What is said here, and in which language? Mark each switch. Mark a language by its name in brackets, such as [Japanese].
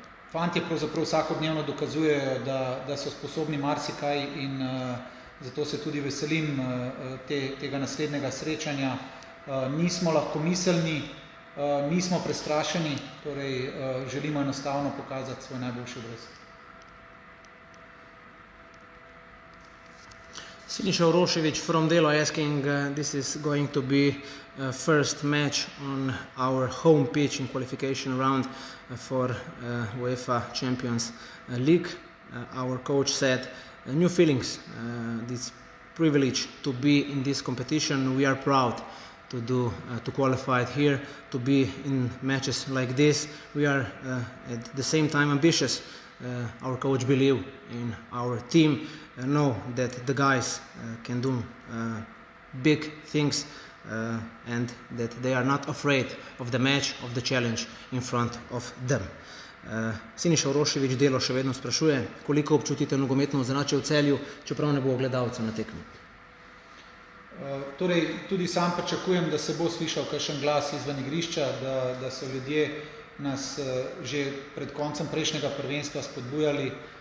[Slovenian] Fantje pravzaprav vsakodnevno dokazujejo, da so sposobni marsikaj in zato se tudi veselim tega naslednjega srečanja. Nismo lahkomiselni, nismo prestrašeni, torej želimo enostavno pokazati svoj najboljši obraz. [English] Siniša Uroševič from Delo asking, this is going to be first match on our home pitch in qualification round for UEFA Champions League. Our coach said, new feelings, this privilege to be in this competition. We are proud to qualify here, to be in matches like this. We are at the same time ambitious. Our coach believe in our team, know that the guys can do big things and that they are not afraid of the match, of the challenge in front of them. [Slovenian] Siniša Uroševič Delo še vedno sprašuje, koliko občutite nogometno ozračje v Celju, čeprav ne bo gledalcev na tekmi. Torej, tudi sam pričakujem, da se bo slišal kakšen glas izven igrišča, da so ljudje nas že pred koncem prejšnjega prvenstva spodbujali.